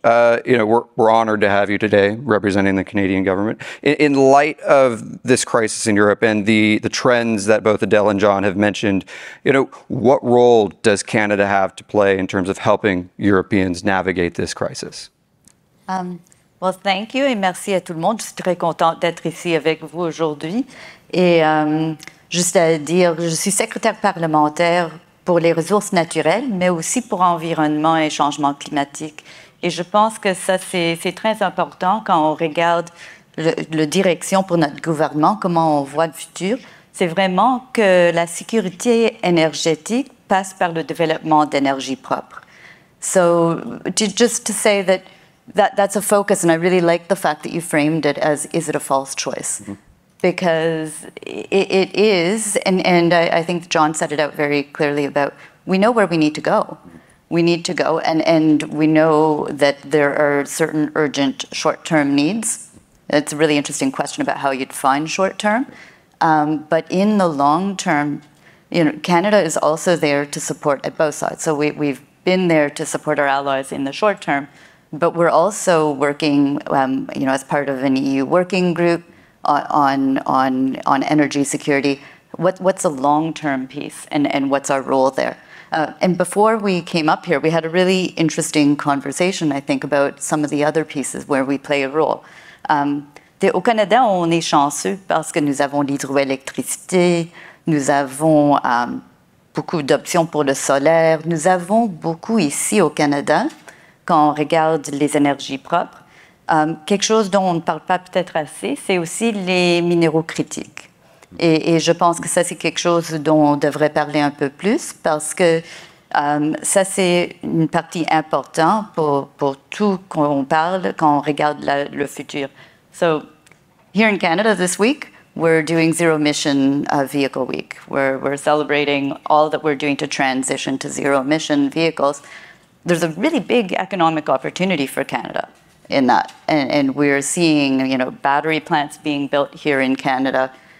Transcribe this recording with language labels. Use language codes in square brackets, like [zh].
[en] We're honored to have you today representing the Canadian government. In light of this crisis in Europe and the trends that both Adel and John have mentioned, what role does Canada have to play in terms of helping Europeans navigate this crisis? Well, thank you [fr] et merci à tout le monde. Je suis très contente d'être ici avec vous aujourd'hui. Et juste à dire, je suis secrétaire parlementaire pour les ressources naturelles, mais aussi pour environnement et changement climatique. Et je pense que ça, c'est très important quand on regarde la direction pour notre gouvernement, comment on voit le futur. C'est vraiment que la sécurité énergétique passe par le développement d'énergie propre. [en] So just to say that's a focus, and I really like the fact that you framed it as, is it a false choice? Mm-hmm. Because it is, and I think John set it out very clearly about, we know where we need to go. We need to go, and we know that there are certain urgent short-term needs. It's a really interesting question about how you define short-term. But in the long term, Canada is also there to support at both sides. So we've been there to support our allies in the short term, but we're also working, as part of an EU working group on energy security. What's a long-term piece, and what's our role there? And before we came up here, we had a really interesting conversation, I think, about some of the other pieces where we play a role. [fr] Au Canada, on est chanceux parce que nous avons l'hydroélectricité, nous avons beaucoup d'options pour le solaire. Nous avons beaucoup ici au Canada, quand on regarde les énergies propres. Quelque chose dont on ne parle pas peut-être assez, c'est aussi les minéraux critiques. Et je pense que ça, c'est quelque chose dont on devrait parler un peu plus parce que ça, c'est une partie importante pour tout qu'on parle quand on regarde le futur. [en] So here in Canada this week, we're doing Zero Emission Vehicle Week. We're celebrating all that we're doing to transition to zero emission vehicles. There's a really big economic opportunity for Canada in that. And we're seeing, battery plants being built here in Canada.